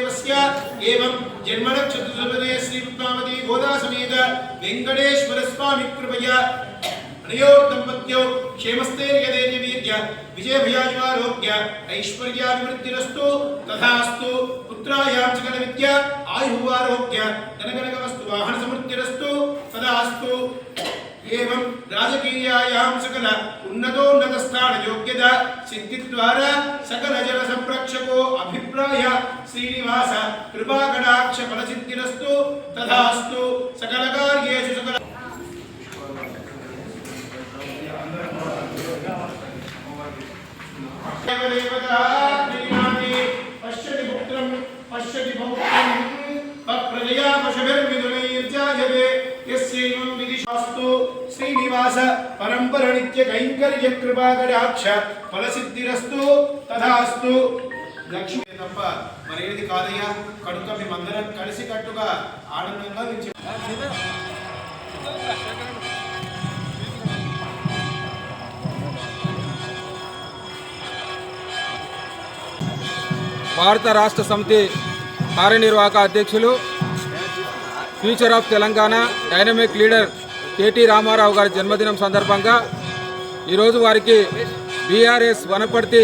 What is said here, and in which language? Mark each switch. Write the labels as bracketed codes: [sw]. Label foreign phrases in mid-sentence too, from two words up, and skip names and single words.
[sa] వెంకటేశ్వర స్వామి కృపయా అనయోర్దంపత్యో క్షేమస్థైర్యధైర్యవీర్య విజయభయాయువారోగ్య ఐశ్వర్యాభివృద్ధిరస్తు తథాస్తు పుత్రాయాం సకల విద్య ఆయువారోగ్య ధనగణక వస్తు వాహన సమృద్ధిరస్తు తథాస్తు एवं राजकीयायां सकल उन्नतोन्नत स्थान योग्यता सिद्धि द्वारा सकल जन संरक्षको अभिप्राय श्रीनिवास कृपा कटाक्ष फल सिद्धिरस्तु तथास्तु सकल कार्येषु सकल पश्यति पुत्रं पश्यति पौत्रं प्रजया पशुभिर्विदुलैर्जायते यस्यैवं विदिशास्तु श्रीनिवास परंपर नित्य कैंकर्य कृपा कटाक्ष फल सिद्धिरस्तु तथास्तु [te] లక్ష్మీ తప్ప మరేది కాదయ్యా కనుక మేమందరం కలిసి కట్టుగా ఆనందంగా భారత రాష్ట్ర సమితి కార్యనిర్వాహక అధ్యక్షులు [en] future of Telangana dynamic leader [te] కేటీ రామారావు గారి జన్మదినం సందర్భంగా ఈరోజు వారికి బీఆర్ఎస్ వనపర్తి